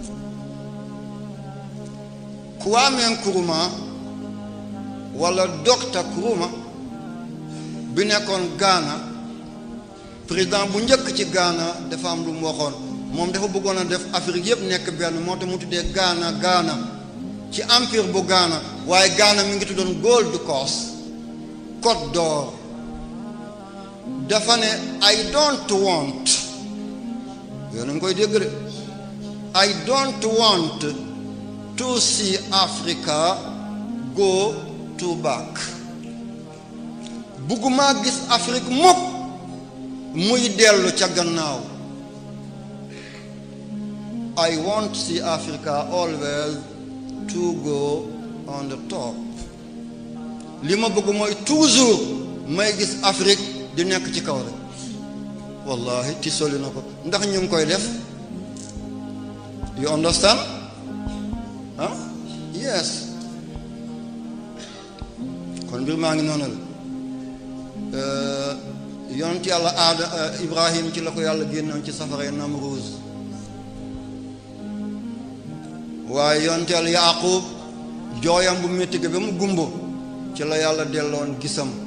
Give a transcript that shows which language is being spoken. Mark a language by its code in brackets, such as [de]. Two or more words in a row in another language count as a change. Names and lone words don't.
[wo] Kwame Nkrumah wala Dr Nkrumah bi nekkoon Ghana, président bu njëkk ci Ghana, dafa am lu mu waxoon. moom dafa bëggoon a def Afrique yëpp nekk benn, moo tax mu tuddee Ghana ci empire bu Ghana, waaye Ghana mi ngi tuddoon Gold Coast, Côte d'Or. dafa ne [en] I don't want, [wo] yéen a ngi koy dégg de, [en] I don't want to see Africa go to back. [wo] bugguma gis Afrique mukk muy dellu ca gannaaw. [en] I want to see Africa always to go on the top. [wo] li ma bëgg mooy toujours may gis Afrique di nekk ci kaw rek. wallahi ti soli na ko ndax ñu ngi koy def. [en] you understand? yes. [wo] kon mbir maa ngi noonu la. yonent yàlla Ibrahim ci la ko yàlla génnoon ci safara Namruuz. waaye yonent yàlla Yaaqub jooyam bu métti ga ba mu gumbo ci la yàlla delloon gisam.